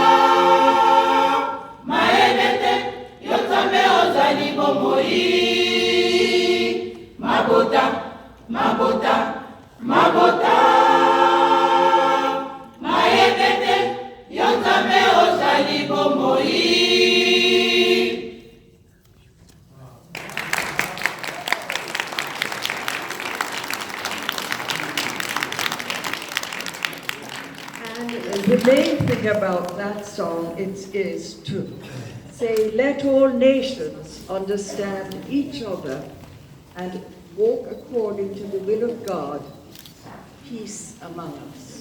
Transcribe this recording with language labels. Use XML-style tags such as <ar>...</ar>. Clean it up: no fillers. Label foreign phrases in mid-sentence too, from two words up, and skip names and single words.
<ln>Maebete, yo nzambe ozali bomoi. Mabota, mabota, mabota. Maebete, yo nzambe ozali bomoi.</ln> <en>The main thing about that song is to say, let all nations understand each other and walk according to the will of God, peace among us.</en>